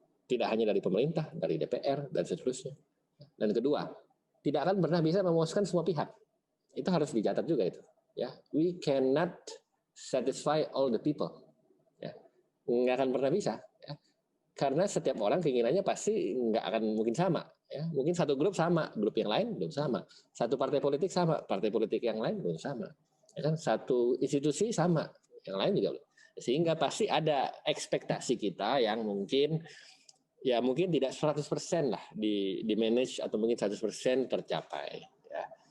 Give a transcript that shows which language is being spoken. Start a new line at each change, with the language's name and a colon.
Indonesian: Tidak hanya dari pemerintah, dari DPR dan seterusnya. Dan kedua, tidak akan pernah bisa memuaskan semua pihak. Itu harus dicatat juga itu.
English: Ya, we cannot satisfy all the people.
Indonesian: Ya, nggak akan pernah bisa. Ya. Karena setiap orang keinginannya pasti nggak akan mungkin sama. Ya, mungkin satu grup sama, grup yang lain belum sama. Satu partai politik sama, partai politik yang lain belum sama. Ya kan? Satu institusi sama, yang lain juga belum. Sehingga pasti ada ekspektasi kita yang mungkin tidak 100% lah di manage atau mungkin 100% tercapai. Ya.